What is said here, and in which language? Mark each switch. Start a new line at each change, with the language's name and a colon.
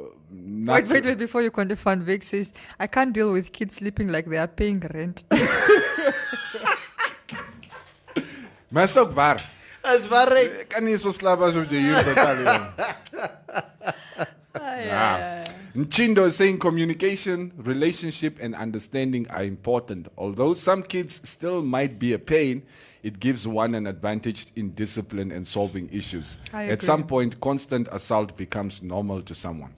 English: Wait, before you continue, Van Vic says, I can't deal with kids sleeping like they are paying rent.
Afrikaans: Maar is ook waar. Is waar. Ek kan nie so slaap as jy hier betaal.
English: Nchindo is saying communication, relationship, and understanding are important. Although some kids still might be a pain, it gives one an advantage in discipline and solving issues. At some point, constant assault becomes normal to someone.